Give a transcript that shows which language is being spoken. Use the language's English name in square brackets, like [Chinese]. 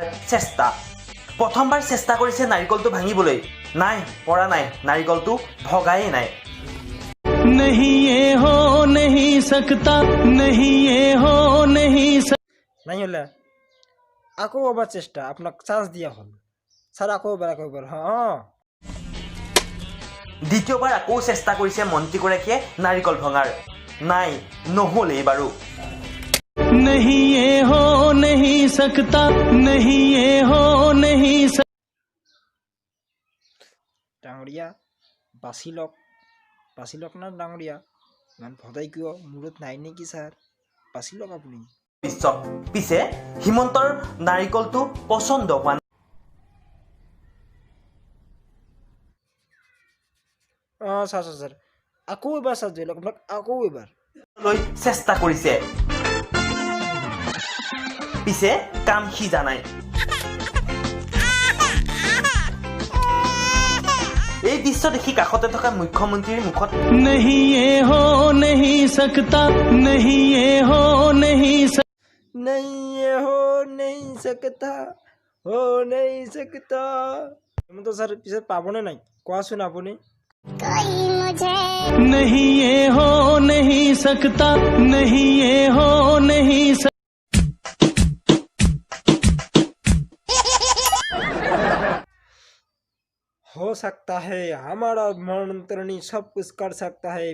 [Assamese] চেষ্টা প্ৰথমবাৰ চেষ্টা কৰিছে নাৰিকলটো ভাঙিবলৈ, নাই পৰা নাই, নাৰিকলটো ভগাই নাই। [Hindi] नहीं ये हो नहीं सकता, नहीं ये हो नहीं [Assamese] নাই হলে আকৌ এবাৰ চেষ্টা, আপোনাক চান্স দিয়া হ'ল। স্যার আকৌ এবাৰ হ্যাঁ। দ্বিতীয়বাৰ আকৌ চেষ্টা কৰিছে মন্ত্ৰীগৰাকীয়ে নাৰিকল ভঙাৰ, নাই নহ'ল এইবাৰো। [Hindi] नहीं ये हो नहीं सकता, नहीं ये हो नहीं [Assamese] ডাঙৰীয়া বাছি লওক না ডাঙৰীয়া, ইমান ভদাই কিয়? মূৰত নাই নেকি ছাৰ? বাছি লওক আপুনি। পিছে হিমন্তৰ নাৰিকলটো পচন্দ হোৱা ছাৰ আকৌ এবাৰ ছাৰ ধৰি লওক, আপোনাক আকৌ এবাৰ লৈ চেষ্টা কৰিছে, পিছে কাম সিজা নাই। এই দৃশ্য দেখি কাষতে থকা মুখ্যমন্ত্ৰীৰ মুখত [Hindi] नहीं ये हो नहीं सकता, नहीं ये हो नहीं सकता। [Assamese] হিমন্ত ছাৰ পিছে পাবনে নাই কোৱাচোন আপুনি? [Hindi] नहीं ये हो नहीं सकता, नहीं ये हो नहीं हो सकता है हमारा मंत्रणी सब कुछ कर सकता है।